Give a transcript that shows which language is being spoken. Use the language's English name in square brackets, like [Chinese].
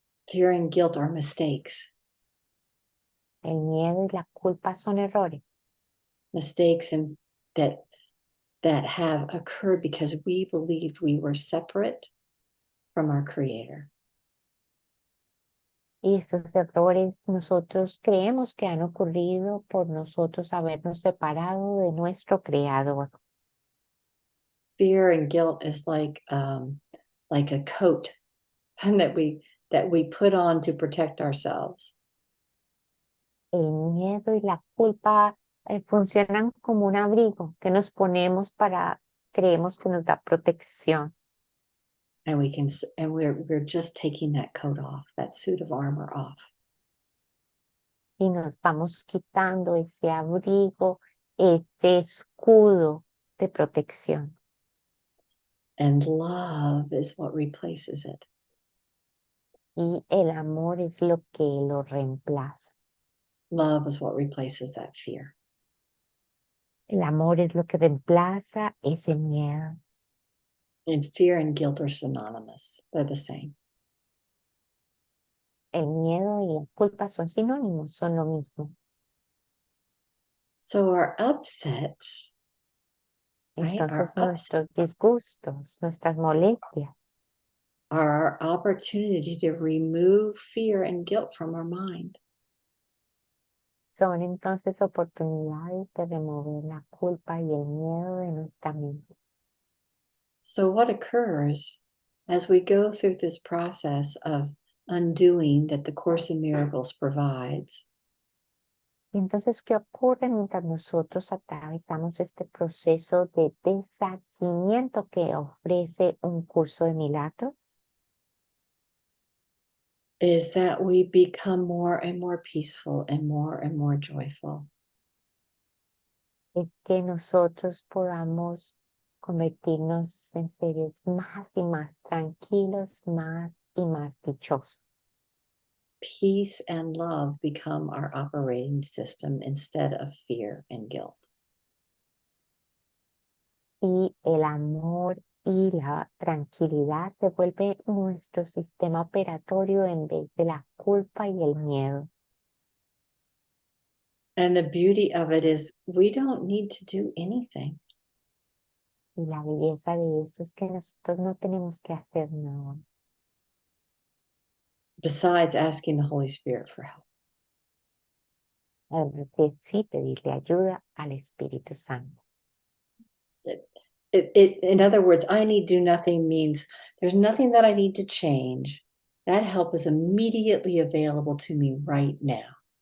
[English] Fear and guilt are mistakes. [Spanish] El miedo y la culpa son errores. [English] Mistakes that have occurred because we believed we were separate from our Creator. [Spanish] Y esos errores nosotros creemos que han ocurrido por nosotros habernos separado de nuestro Creador. [English] Fear and guilt is like a coat that we put on to protect ourselves. [Spanish] El miedo y la culpa funcionan como un abrigo que nos ponemos creemos que nos da protección. [English] And we're just taking that coat off, that suit of armor off. [Spanish] Y nos vamos quitando ese abrigo, ese escudo de protección. [English] And love is what replaces it. [Spanish] Y el amor es lo que lo reemplaza. [English] Love is what replaces that fear. [Spanish] El amor es lo que reemplaza ese miedo. [English] And fear and guilt are synonymous. They're the same. [Spanish] El miedo y la culpa son sinónimos, son lo mismo. [English] So our upsets, right, [Spanish] Entonces nuestros disgustos, nuestras molestias, [English] are our opportunity to remove fear and guilt from our mind. [Spanish] son entonces oportunidades de remover la culpa y el miedo de nuestra mente. [English] So what occurs as we go through this process of undoing that the Course in Miracles provides? [Spanish] Y entonces, ¿qué ocurre mientras nosotros atravesamos este proceso de deshacimiento que ofrece un curso de milagros? [English] Is that we become more and more peaceful and more joyful. [Spanish] Es que nosotros podamos convertirnos en seres más y más tranquilos, más y más dichosos. [English] Peace and love become our operating system instead of fear and guilt. [Spanish] Y el amor y la tranquilidad se vuelve nuestro sistema operatorio en vez de la culpa y el miedo. [English] And the beauty of it is we don't need to do anything. [Spanish] Y la belleza de esto es que nosotros no tenemos que hacer nada. [English] Besides asking the Holy Spirit for help. [Spanish] Sí, pedirle ayuda al Espíritu Santo. [English] In other words, I need do nothing means there's nothing that I need to change. That help is immediately available to me right now.